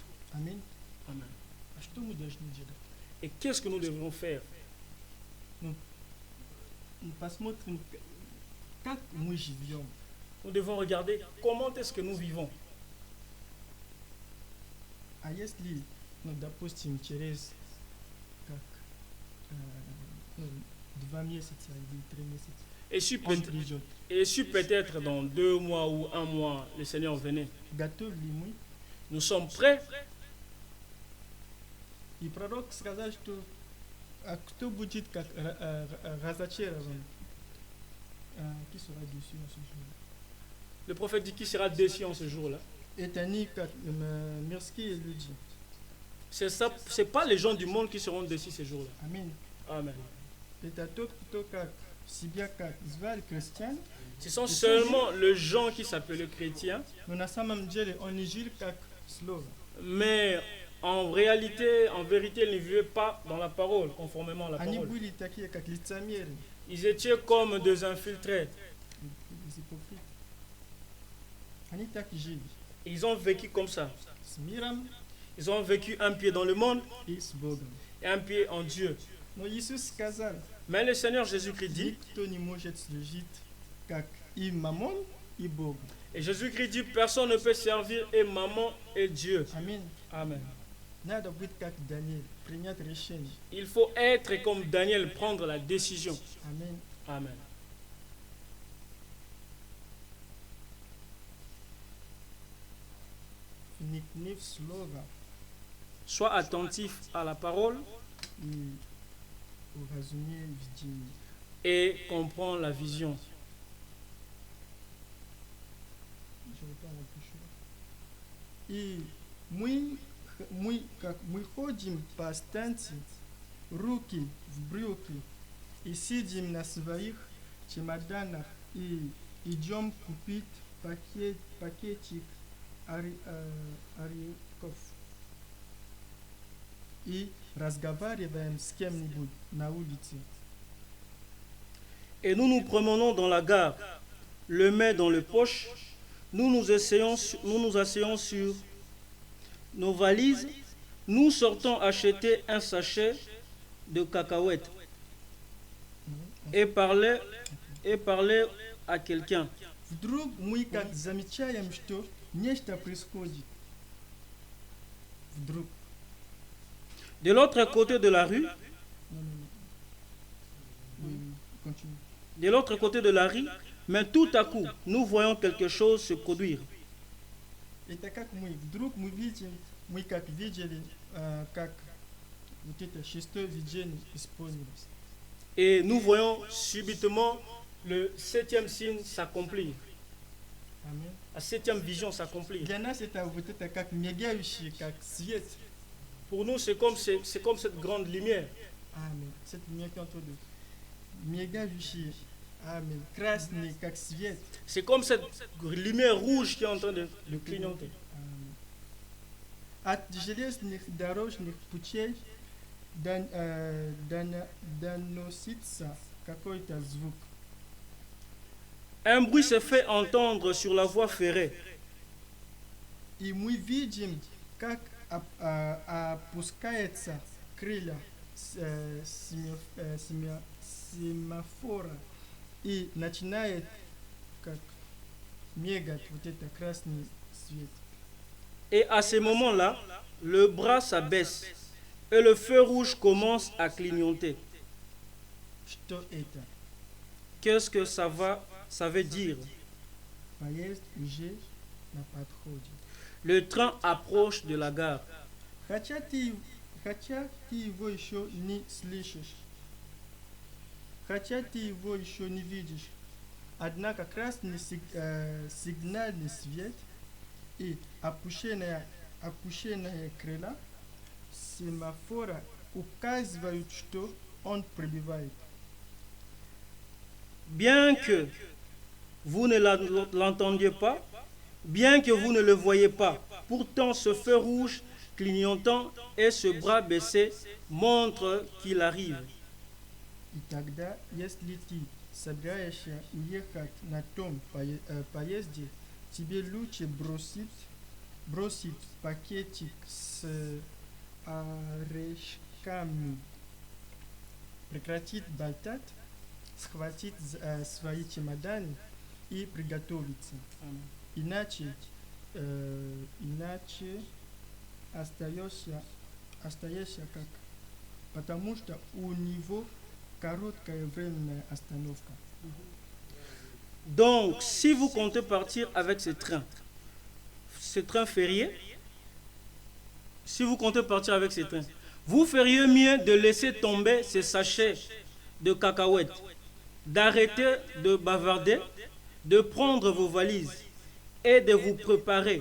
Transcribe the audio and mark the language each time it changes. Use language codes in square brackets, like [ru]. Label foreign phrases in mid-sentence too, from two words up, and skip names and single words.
[ru] Аминь. [fr] Amen. [ru] А что мы должны делать? [fr] Et qu'est-ce que nous devrons faire? [ru] Посмотрим, как мы живем. [fr] Nous devons regarder comment est-ce que nous vivons. [ru] А если, допустим, через как 2 месяца или 3 месяца [fr] Et si, [ru] он [fr] peut- [ru] придет, [fr] et si peut-être dans 2 mois ou 1 mois, le Seigneur venait, [ru] готовы ли мы? [fr] nous sommes prêts. [ru] И пророк сказал, что кто будет как разочарован, [fr] qui sera déçu en ce jour. Le prophète dit qui sera déçu en ce jour-là. [ru] Это не как мирские люди. [fr] C'est pas les gens du monde qui seront déçus ce jour-là. [ru] Аминь. [fr] Amen. [ru] Это тот, кто как себя как звали христиан, [fr] Ce sont seulement les gens qui s'appellent chrétiens, [ru] но на самом деле он не жил как слово. [fr] mais en réalité, en vérité, ils ne vivaient pas dans la parole, conformément à la [ru] Они [fr] parole. [ru] были такие, как лицемеры, [fr] Ils étaient comme des infiltrés. des hypocrites. [ru] Они так и жили. [fr] Ils ont vécu comme ça. [ru] С миром [fr] Ils ont vécu un pied dans le monde [ru] и с Богом. [fr] et un pied en Dieu. [ru] Но Иисус сказал, [fr] Mais le Seigneur Jésus-Christ dit, [ru] никто не может служить как и мамон, и Богу. [fr] et Jésus-Christ dit, personne ne peut servir et maman et Dieu. [ru] Аминь. [fr] Amen. [ru] Надо быть как Даниил, принять решение. [fr] Il faut être comme Daniel, prendre la décision. [ru] Аминь. [fr] Amen. [ru] Вникни в слово [fr] Sois attentif à la parole [ru] и уразумей видение. [fr] et comprends la vision. Je reprends la пишу. [ru] И мы ходим по станции, руки в брюки, и сидим на своих чемоданах и идем купить пакетик орехов и разговариваем с кем-нибудь на улице. [fr] Et nous nous promenons dans la gare, le main dans le poche, nous nous asseyons sur nos valises, nous sortons acheter un sachet de cacahuètes [ru] Ну, [fr] et parlait à quelqu'un. [ru] Вдруг мы как замечаем, что нечто происходит. Вдруг. [fr] De l'autre côté de la rue, Non, non, non. Oui, oui, continue. de l'autre côté de la rue, mais tout à coup, nous voyons quelque chose se produire. [ru] Это как мы, вдруг мы видим, мы как видели, как вот это шестое видение исполнилось. [fr] Et nous voyons subitement le septième signe s'accomplir. [ru] Аминь. [fr] La septième vision s'accomplir. [ru] Для нас это вот это как мигающий, как свет. [fr] Pour nous, c'est comme cette grande lumière. Аминь. Cette lumière qui entoure de мигающий, аминь. [ru] Красный, как свет. [fr] C'est comme cette lumière rouge qui est en train de clignoter. [ru] Аминь. От железных дорожных путей доносится какой-то звук. [fr] Un bruit se fait entendre sur la voie ferrée. [ru] И мы видим, как опускается крылья семафора и начинает как мигать вот это красный свет. [fr] Et à ce moment-là, le bras s'abaisse et le feu rouge commence à clignoter. [ru] Что это? [fr] Qu'est-ce que ça veut dire? [ru] Поезд уже на подходе. [fr] Le train approche de la gare. [ru] Хотя ты его еще не слышишь, хотя ты его еще не видишь, однако красный сигнальный свет и опущенная крыла семафора указывают, что он прибывает. [fr] Bien que vous ne l'entendiez pas, bien que vous ne le voyez pas, pourtant ce feu rouge clignotant et ce bras baissé montrent qu'il arrive. [ru] И тогда, если ты собираешься уехать на том поезде, тебе лучше бросить пакетик с орешками, прекратить болтать, схватить свои чемоданы и приготовиться. Иначе остаешься как, потому что у него короткая временная остановка. [fr] Donc, si vous comptez partir avec ce train férié, si vous comptez partir avec ce train, vous feriez mieux de laisser tomber ces sachets de cacahuètes, d'arrêter de bavarder, de prendre vos valises et de vous préparer.